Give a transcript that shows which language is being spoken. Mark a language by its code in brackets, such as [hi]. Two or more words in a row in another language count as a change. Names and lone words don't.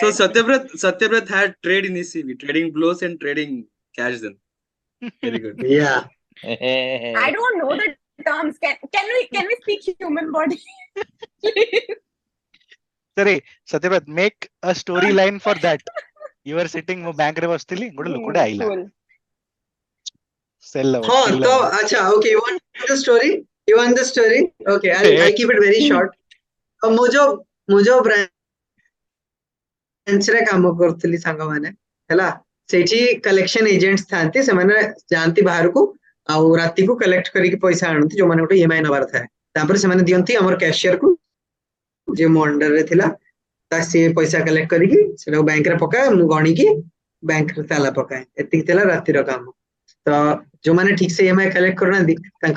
[en] So Satyabrat had trade in his CV, trading blows and trading cash. Then very good. yeah I don't know the terms. Can we speak human body? sorry Satyabrat make a storyline for that you were sitting [or] ସେ ବ୍ୟାଙ୍କ ରେ ବସିଥିଲି ଗୋଟେ ଲୋକଟେ ଆଇଲା [en] Cool. सेल [hi] हाँ तो अच्छा [en] okay you want the story okay I'll keep it very short [or] ମୁଁ ଯୋଉ ବ୍ରାଞ୍ଚ ରେ କାମ କରୁଥିଲି ସାଙ୍ଗମାନେ ହେଲା ସେଇଠି [en] collection agents [or] ଥାନ୍ତି ସେମାନେ ଯାଆନ୍ତି ବାହାରକୁ ଆଉ ରାତିକୁ କଲେକ୍ଟ କରିକି ପଇସା ଆଣନ୍ତି ଯୋଉମାନେ ଗୋଟେ ଇଏମଆଇ ନବାର ଥାଏ ତାପରେ ସେମାନେ ଦିଅନ୍ତି ଆମର କ୍ୟାସିୟର କୁ ଯିଏ ମୋ ଅଣ୍ଡରରେ ଥିଲା ତା ସିଏ ପଇସା କଲେକ୍ଟ କରିକି ସେଟାକୁ ବ୍ୟାଙ୍କରେ ପକାଏ ମୁଁ ଗଣିକି ବ୍ୟାଙ୍କରେ ତାଲା ପକାଏ ଏତିକି ଥିଲା ରାତିର କାମ ତ ଯୋଉମାନେ ଠିକ ସେ ଇଏମଆଇ କଲେକ୍ଟ କରୁନାହାନ୍ତି ତାଙ୍କର